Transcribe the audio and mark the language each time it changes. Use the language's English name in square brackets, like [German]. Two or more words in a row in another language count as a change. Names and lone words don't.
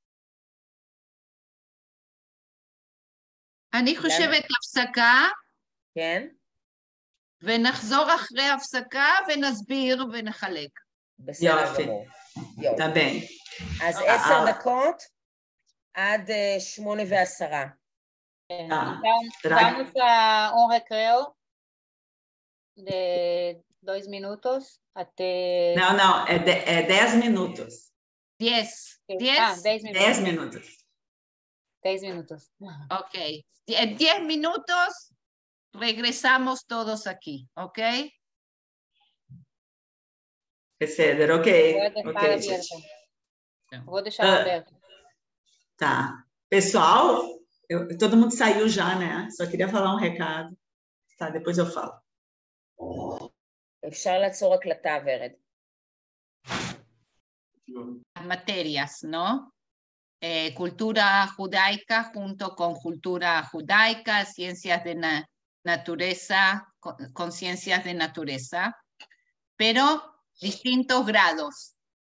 [Hebrew] אני חושבת הפסקה, כן? ונחזור אחרי הפסקה ונסביר ונחלק. בסדר גמור. תבין. אז 10 דקות עד 8:10. [Spanish] Vamos a un recreo de 2 minutos até... [Portuguese] Não, é 10 minutos. 10. 10 minutos. 10 minutos. 10 minutos. Ok. [Spanish] En 10 minutos regresamos todos aquí, ¿ok? Ceder, ok. [Portuguese] Vou deixar aberto. Tá. Pessoal, todo mundo saiu já, né? Só queria falar um recado. Tá, depois eu falo. [Hebrew] אפשר לעצור הקלטה, ורד. [Spanish] Materias, ¿no? Cultura judaica junto con cultura judaica, ciencias de naturaleza, con ciencias de naturaleza, pero distintos grados.